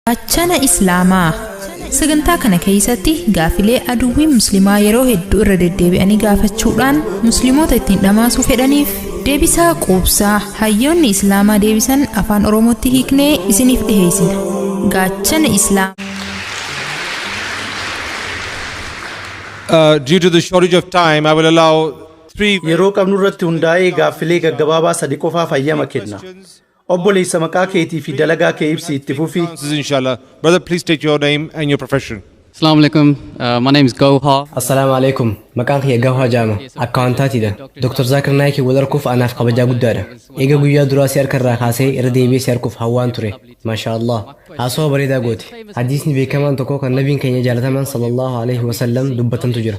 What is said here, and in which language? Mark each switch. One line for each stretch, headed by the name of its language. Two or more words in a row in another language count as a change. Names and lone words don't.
Oromo: Achana Islaamaa sagantaa kana keessatti gaafilee aduwwii musliimaa yeroo hedduu irra deddeebi'anii gaafachuudhaan musliimoota ittiin dhamaasuu fedhaniif deebisaa quubsaa hayyoonni islaamaa deebisan afaan oromootti hiiknee isiniif dhiheessina. Gaachana Islaamaa.
English: Due to the shortage of time, I will allow three.
Oromo: Yeroo qabnu irratti hundaa'ee gaaffilee gaggabaabaa sadii qofaaf hayyama kenna. Obboleessa maqaa keetii fi dalagaa kee ibsi itti fufi.
Arabic: Inshallah.
English: Brother, please state your name and your profession.
Arabic: السلام عليكم.
English: My name is Gauha.
Arabic: السلام عليكم.
Oromo: Maqaan kiyya Gauha Jaama. Akkaawuntaatiidha. Dr. Zakir Naayik wal arkuuf anaaf kabajaa guddaadha. Eega guyyaa duraa si harkarraa kaasee irra deebi'ee si arkuuf hawwaan ture.
Arabic: ما شاء الله.
Oromo: Haasawaa bareedaa goote. Hadiisni beekamaan tokko kan nabiin keenya jaalataman
Arabic: صلى الله عليه وسلم
Oromo: dubbatantu jira.